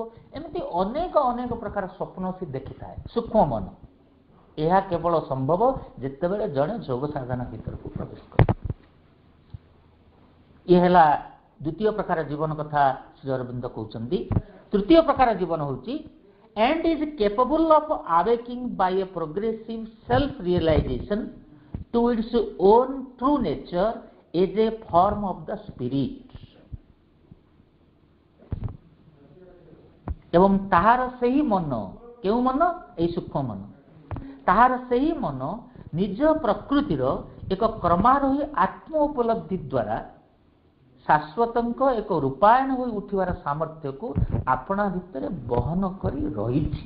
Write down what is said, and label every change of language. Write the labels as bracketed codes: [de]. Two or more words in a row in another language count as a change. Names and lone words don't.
[or] ଏମିତି ଅନେକ ଅନେକ ପ୍ରକାର ସ୍ୱପ୍ନ ସେ ଦେଖିଥାଏ ସୂକ୍ଷ୍ମ ମନ। ଏହା କେବଳ ସମ୍ଭବ ଯେତେବେଳେ ଜଣେ ଯୋଗ ସାଧନା ଭିତରକୁ ପ୍ରବେଶ କରେ। ଇଏ ହେଲା ଦ୍ୱିତୀୟ ପ୍ରକାର ଜୀବନ କଥା ଶ୍ରୀ ଅରବିନ୍ଦ କହୁଛନ୍ତି। ତୃତୀୟ ପ୍ରକାର ଜୀବନ ହେଉଛି [en] and is capable of awaking by a progressive self-realization to its own true nature as a form of the spirit। [or] ଏବଂ ତାହାର ସେହି ମନ, କେଉଁ ମନ? ଏହି ସୂକ୍ଷ୍ମ ମନ। ତାହାର ସେହି ମନ ନିଜ ପ୍ରକୃତିର ଏକ କ୍ରମାରୋହୀ ଆତ୍ମ ଉପଲବ୍ଧି ଦ୍ୱାରା ଶାଶ୍ୱତଙ୍କ ଏକ ରୂପାୟନ ହୋଇ ଉଠିବାର ସାମର୍ଥ୍ୟକୁ ଆପଣା ଭିତରେ ବହନ କରି ରହିଛି।